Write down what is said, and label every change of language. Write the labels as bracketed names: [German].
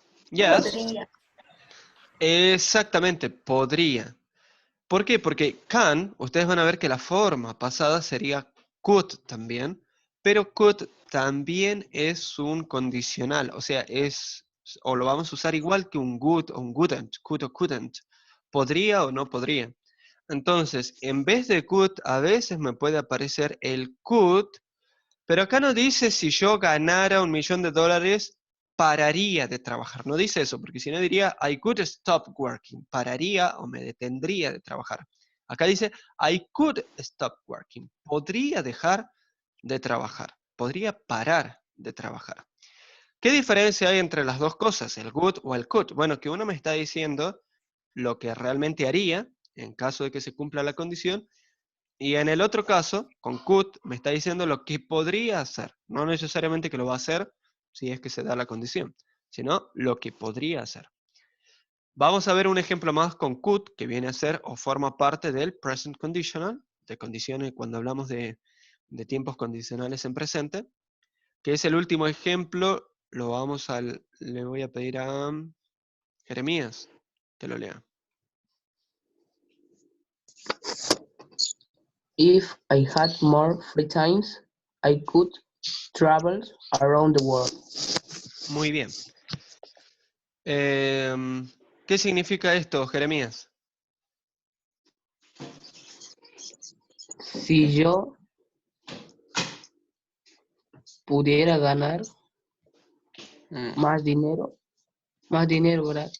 [English] Yes. [Spanish] Podría. Exactamente, podría. ¿Por qué? Porque can, ustedes van a ver que la forma pasada sería could también, pero could también es un condicional, o sea, es o lo vamos a usar igual que un would o un wouldn't, could o couldn't. Podría o no podría. Entonces, en vez de could, a veces me puede aparecer el could, pero acá no dice si yo ganara $1.000.000, pararía de trabajar. No dice eso, porque si no diría, [English] I could stop working. [Spanish] Pararía o me detendría de trabajar. Acá dice, [English] I could stop working. [Spanish] Podría dejar de trabajar. Podría parar de trabajar. ¿Qué diferencia hay entre las dos cosas, el would o el could? Bueno, que uno me está diciendo lo que realmente haría en caso de que se cumpla la condición, y en el otro caso, con could, me está diciendo lo que podría hacer. No necesariamente que lo va a hacer si es que se da la condición, sino lo que podría hacer. Vamos a ver un ejemplo más con could, que viene a ser o forma parte del present conditional, de condiciones cuando hablamos de tiempos condicionales en presente, que es el último ejemplo. Le voy a pedir a Jeremías que lo lea. [English] If I had more free times, I could travel around the world. [Spanish] Muy bien. ¿Qué significa esto, Jeremías? Si yo pudiera ganar más dinero, ¿verdad?